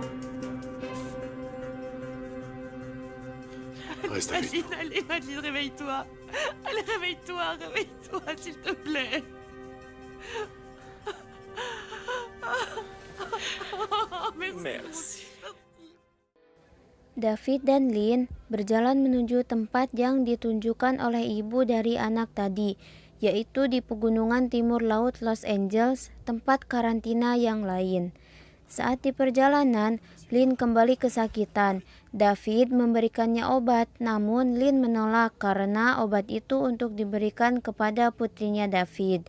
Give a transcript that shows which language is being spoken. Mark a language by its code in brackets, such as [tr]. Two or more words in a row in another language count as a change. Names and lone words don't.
[fr] Reste avec Madeleine, allez, Madeleine, réveille-toi. Allez, réveille-toi, s'il te plaît. Oh, merci. [id] David dan Lynn berjalan menuju tempat yang ditunjukkan oleh ibu dari anak tadi, yaitu di pegunungan timur laut Los Angeles, tempat karantina yang lain. Saat di perjalanan, Lynn kembali kesakitan. David memberikannya obat, namun Lynn menolak karena obat itu untuk diberikan kepada putrinya David.